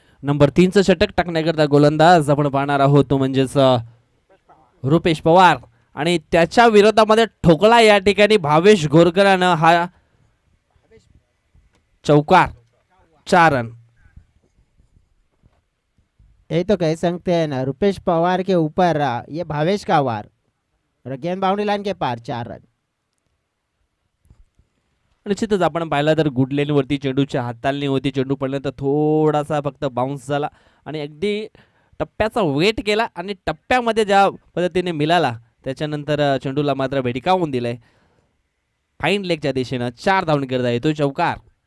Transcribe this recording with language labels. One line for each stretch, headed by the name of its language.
Marathi: Number 3चं षटक टाकण्याकरता गोलंदाज आपण पाहणार आहोत तो म्हणजेच रुपेश पवार आणि त्याच्या विरोधामध्ये ठोकला या ठिकाणी भावेश गोरकरानं हा चौकार 4 रन.
Hindi: ये तो कह सकते हैं ना रुपेश पवार के ऊपर ये भावेश का वार गेंद बाउंड्री लाइन के पार 4 रन.
Marathi: निश्चितच आपण पाहिला तर गुड लेनवरती चेंडूच्या हाताळणी होती. चेंडू पडल्यानंतर थोडासा फक्त बाउन्स झाला आणि अगदी टप्प्याचा वेट केला आणि टप्प्यामध्ये ज्या पद्धतीने मिळाला त्याच्यानंतर चेंडूला मात्र भेडकावून दिलंय. फाईन लेगच्या दिशेनं 4 धावून करता येतो चौकार.